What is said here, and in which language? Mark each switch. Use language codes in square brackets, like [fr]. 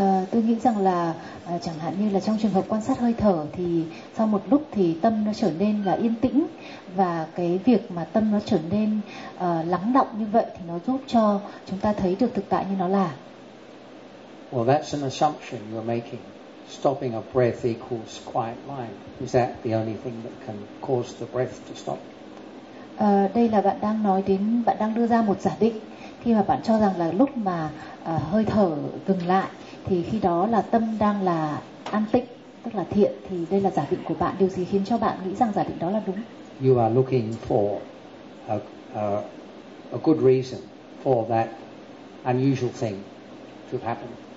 [vi] Tôi nghĩ rằng là chẳng hạn như là trong trường hợp quan sát hơi thở thì sau một lúc thì tâm nó trở nên là yên tĩnh, và cái việc mà tâm nó trở nên lắng đọng như vậy thì nó giúp cho chúng ta thấy được thực tại như nó là. [en] Well, that's an assumption you're making. Stopping a breath equals quiet mind. Is that the only thing that can cause the breath to stop? [vi] Đây là bạn đang nói đến, bạn đang đưa ra một giả định. Khi mà bạn cho rằng là lúc mà hơi thở dừng lại thì khi đó là tâm đang là an tịnh, tức là thiện, thì đây là giả định của bạn. Điều gì khiến cho bạn nghĩ rằng giả định đó là đúng? [en] You are looking for a good reason for that unusual thing to happen.